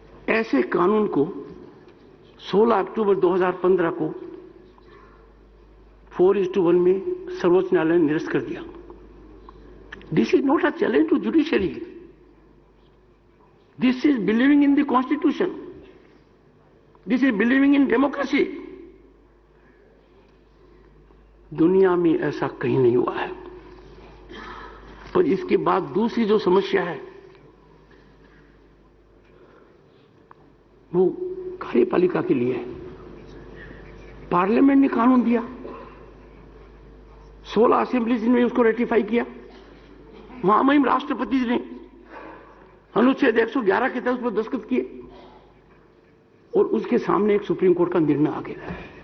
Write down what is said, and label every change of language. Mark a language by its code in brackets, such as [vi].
[hi] ऐसे कानून को 16 अक्टूबर 2015 को 4:1 में सर्वोच्च न्यायालय ने निरस्त कर दिया. [en] This is not a challenge to judiciary. This is believing in the constitution. This is believing in democracy. [hi] दुनिया में ऐसा कहीं नहीं हुआ है. पर इसके बाद दूसरी जो समस्या है वो कार्यपालिका के लिए है. पार्लियामेंट ने कानून दिया, 16 असेंबलीज ने उसको रेटिफाई किया, महामहिम राष्ट्रपति ने अनुच्छेद 111 के तहत उस पर दस्तखत किए और उसके सामने एक सुप्रीम कोर्ट का निर्णय आ गया.